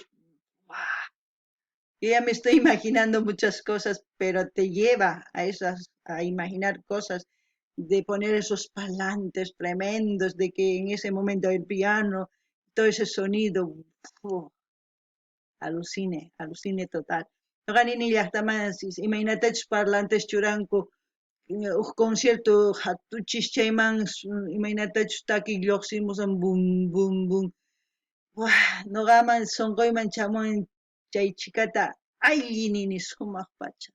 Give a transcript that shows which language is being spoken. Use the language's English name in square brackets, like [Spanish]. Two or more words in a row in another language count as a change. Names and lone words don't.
[Spanish] Guau, yo ya me estoy imaginando muchas cosas, pero te lleva a esas, a imaginar cosas, de poner esos parlantes tremendos, de que en ese momento el piano, todo ese sonido, uf, alucine, alucine total. [Quechua] Noqanini llaqtamansis, [Spanish] imagínate parlantes [Quechua] churanku, concierto hatuchis chayman, imagínate taki lluqsimusan, bum, bum, bum. Wah, noqaman sonqoyman chamun chay chikata, allinini sumaq pacha.